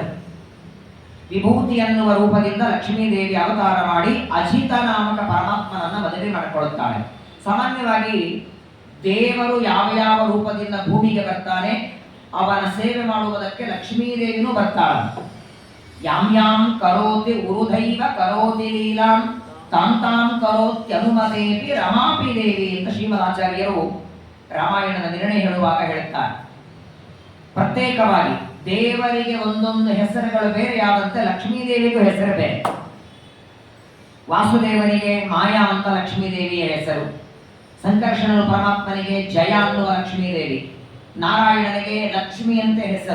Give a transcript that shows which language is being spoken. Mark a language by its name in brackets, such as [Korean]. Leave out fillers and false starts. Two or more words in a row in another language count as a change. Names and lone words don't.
[Kannada] ವಿಭೂತಿ ಅನ್ನುವ ರೂಪದಿಂದ ಲಕ್ಷ್ಮೀದೇವಿ ಅವತಾರ ಮಾಡಿ ಅಜಿತ ನಾಮಕ ಪರಮಾತ್ಮನನ್ನ ಮದುವೆ ಮಾಡಿಕೊಳ್ಳುತ್ತಾಳೆ. ಸಾಮಾನ್ಯವಾಗಿ ದೇವರು ಯಾವ ಯಾವ ರೂಪದಿಂದ ಭೂಮಿಗೆ ಬರ್ತಾನೆ ಅವನ ಸೇವೆ ಮಾಡುವುದಕ್ಕೆ ಲಕ್ಷ್ಮೀದೇವಿನೂ ಬರ್ತಾಳೆ. [Sanskrit] ಯಾಂ ಯಾಂ ಕರೋತಿ ಉರುಧೈವ ಕರೋತಿ ಲೀಲಾಂ ತಾಂತಾಂ ಕರೋತ್ಯನುಮದೇವಿ ರಮಾಪಿ ದೇವಿ [Kannada] ಅಂತ ಶ್ರೀಮದಾಚಾರ್ಯರು ರಾಮಾಯಣದ ನಿರ್ಣಯ ಹೇಳುವಾಗ ಹೇಳುತ್ತಾರೆ. ಪ್ರತ್ಯೇಕವಾಗಿ ದೇವರಿಗೆ ಒಂದೊಂದು ಹೆಸರುಗಳು ಬೇರೆಯಾದಂತೆ ಲಕ್ಷ್ಮೀದೇವಿಗೂ ಹೆಸರು ಬೇರೆ. ವಾಸುದೇವನಿಗೆ ಮಾಯಾ ಅಂತ ಲಕ್ಷ್ಮೀದೇವಿಯ ಹೆಸರು, ಸಂಕರ್ಷಣನು ಪರಮಾತ್ಮನಿಗೆ ಜಯ ಅನ್ನುವ ಲಕ್ಷ್ಮೀದೇವಿ, ನಾರಾಯಣನಿಗೆ ಲಕ್ಷ್ಮಿ ಅಂತ ಹೆಸರು.